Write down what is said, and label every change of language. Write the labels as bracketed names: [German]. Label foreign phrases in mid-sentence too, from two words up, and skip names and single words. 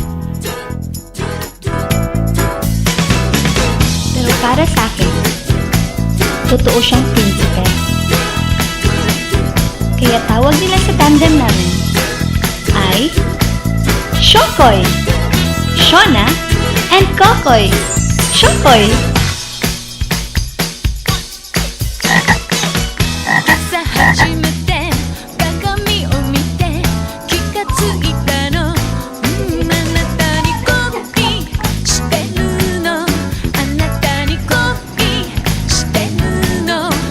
[Filipino] Pero para sa akin, totoo siyang prinsipe. Kaya tawag nila sa tandem namin ay Shokoy, Shona, and Kokoy. Shokoy. [Japanese] 朝初めて鏡を見て気がついたの、あなたにコピーしてるの、あなたにコピーしてるの、